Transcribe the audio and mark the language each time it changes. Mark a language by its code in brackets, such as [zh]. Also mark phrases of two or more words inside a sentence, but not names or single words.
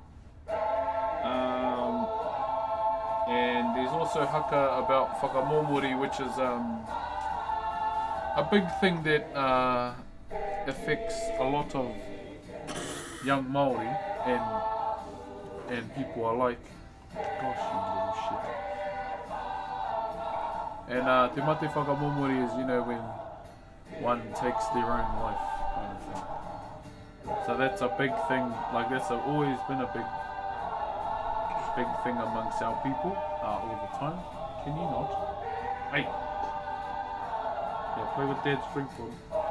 [en] And there's also haka about whakamomori, which is a big thing that affects a lot of young Maori and people alike. Gosh, you little shit. And [mi] te mate whakamomori [en] is, you know, when one takes their own life, kind of thing. So that's a big thing. Like that's always been a big thing amongst our people all the time. Can you not? Hey. Yeah, play with Dad's drink for him.